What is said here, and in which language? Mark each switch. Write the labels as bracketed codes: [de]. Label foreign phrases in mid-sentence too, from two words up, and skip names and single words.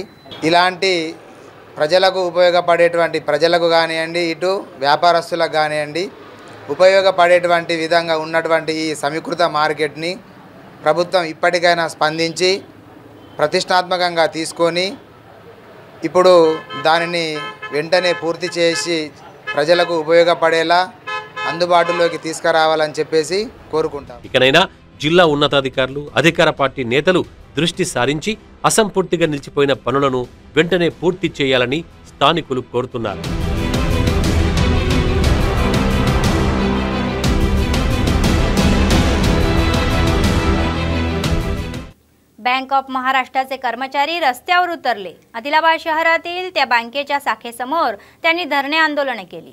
[te] ఇలాంటి ప్రజలకు ఉపయోగపడేటువంటి ప్రజలకు కానివ్వండి, ఇటు వ్యాపారస్తులకు కానివ్వండి ఉపయోగపడేటువంటి విధంగా ఉన్నటువంటి ఈ సమీకృత మార్కెట్ని ప్రభుత్వం ఇప్పటికైనా స్పందించి ప్రతిష్టాత్మకంగా తీసుకొని ఇప్పుడు దానిని వెంటనే పూర్తి చేసి ప్రజలకు ఉపయోగపడేలా అందుబాటులోకి తీసుకురావాలని చెప్పేసి కోరుకుంటాం. ఇకనైనా జిల్లా ఉన్నతాధికారులు, అధికార పార్టీ నేతలు దృష్టి సారించి అసంపూర్తిగా నిలిచిపోయిన పనులను వెంటనే పూర్తి చేయాలని స్థానికులు కోరుతున్నారు. [mr] बँक ऑफ महाराष्ट्राचे कर्मचारी रस्त्यावर उतरले. आदिलाबाद शहरातील त्या बँकेच्या शाखेसमोर त्यांनी धरणे आंदोलने केली.